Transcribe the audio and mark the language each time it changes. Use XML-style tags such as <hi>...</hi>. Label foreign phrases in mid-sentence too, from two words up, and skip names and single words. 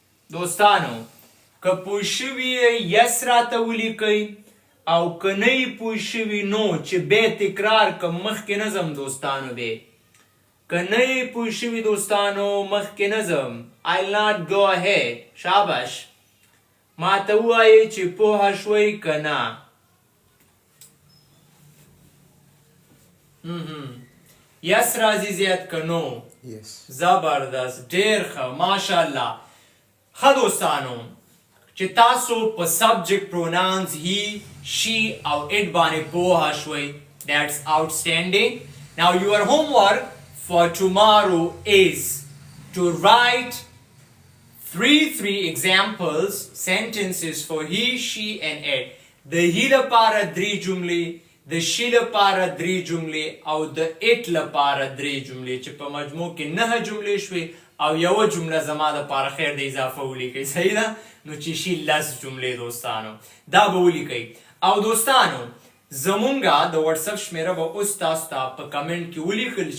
<ps>دوستانو که پوه شوي یس راته ولیکئ او که نه یې پوه شوي نو چې بیا تکرار که مخکې نظم دوستانو دی که نه یې پوه شوي دوستانو مخکې نظم</ps> <en>I'll not go ahead</en> <ps>شاباش ما ته ووایئ چې پوه شوئ که نه یس راځي زیات که نو زبردست ډېر ښه ماشاءالله ښه دوستانو چې تاسو په</ps> <en>subject pronouns he she</en> <ps>او اټ باندې پوه شوئ</ps> <en>that's outstanding now your homework for tomorrow is to write three examples sentences for he she and it</en> <ps>د he لپاره 3 جملې د she لپاره 3 جملې او د it لپاره 3 جملې چې په مجموع کې 9 جملې شوي او یو جمله زما د پاره خیر د اضافه ولیکئ صحیح ده نو چې شي 10 جملې دوستانو دا به ولیکئ او دوستانو زمونږ د واتساپ شمیره به اوس تاسو ته په کمنټ کې ولیکل</ps>